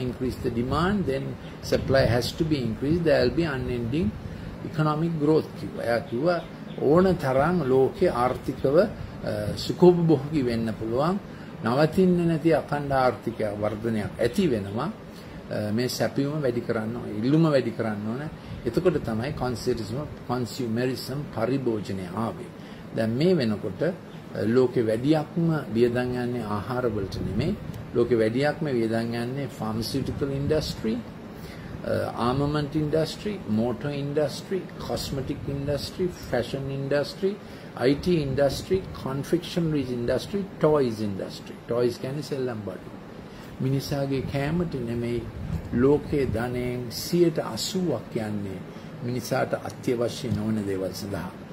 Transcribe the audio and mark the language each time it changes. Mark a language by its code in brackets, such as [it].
[en] Increase the demand, then supply has to be increased. There will be unending economic growth කිව්වා. [si] එයා කිව්වා ඕන තරම් ලෝකේ ආර්ථිකව සුඛෝපභෝගී වෙන්න පුළුවන්. නවතින්නේ නැති අඛණ්ඩ ආර්ථික වර්ධනයක් ඇති වෙනවා. මේ සැපයුම වැඩි කරන්න ඕනේ. ඉල්ලුම වැඩි කරන්න ඕනේ. එතකොට තමයි consumerism පරිභෝජනය ආවේ. දැන් මේ වෙනකොට ලෝකෙ වැඩියක්ම වියදම් යන්නේ ආහාර වලට නෙමෙයි. ලෝකෙ වැඩියක්ම වියදම් යන්නේ [en] pharmaceutical industry, armament industry, motor industry, cosmetic industry, fashion industry, IT industry, confectionery industry, toys industry. [si] Toys කියන්නේ සෙල්ලම් බඩු. මිනිසාගේ කැමට නෙමෙයි ලෝකයේ ධනෙන් 80%ක් යන්නේ මිනිසාට අත්‍යවශ්‍ය නොවන දේවල් සඳහා.